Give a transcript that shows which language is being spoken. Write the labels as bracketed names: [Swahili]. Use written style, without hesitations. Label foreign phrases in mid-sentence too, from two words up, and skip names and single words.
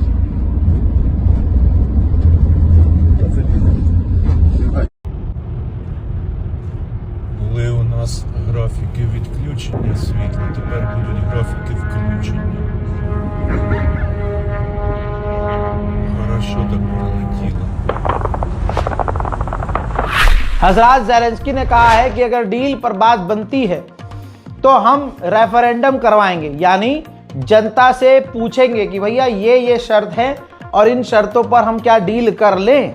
[Ukrainian] Та це пізно. Були у нас графіки відключення світла, тепер будуть графіки включення. Хорошо так пролетіло. [Hindi] हजरात, ज़ेलेंस्की ने कहा है कि अगर डील पर बात बनती है तो हम रेफरेंडम करवाएंगे, यानी जनता से पूछेंगे कि भैया ये शर्त है और इन शर्तों पर हम क्या डील कर लें।